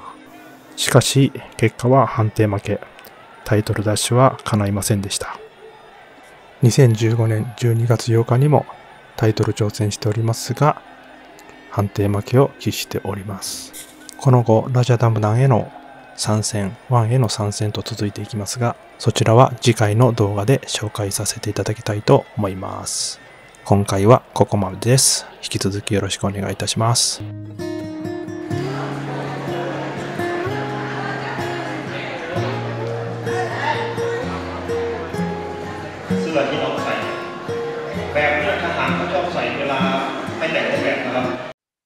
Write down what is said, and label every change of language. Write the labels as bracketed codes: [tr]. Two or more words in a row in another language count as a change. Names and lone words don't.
[ja] しかし結果は判定負け、タイトル奪取は叶いませんでした。2015年12月8日にもタイトル挑戦しておりますが、判定負けを喫しております。この後ラジャダムダンへの参戦、1への参戦と続いていきますが、そちらは次回の動画で紹介させていただきたいと思います。今回はここまでです。引き続きよろしくお願いいたします。 [th] เสื้อที่เราใส่แบบนี้ทหารเขาชอบใส่เวลาไปแต่งแบบนะครับ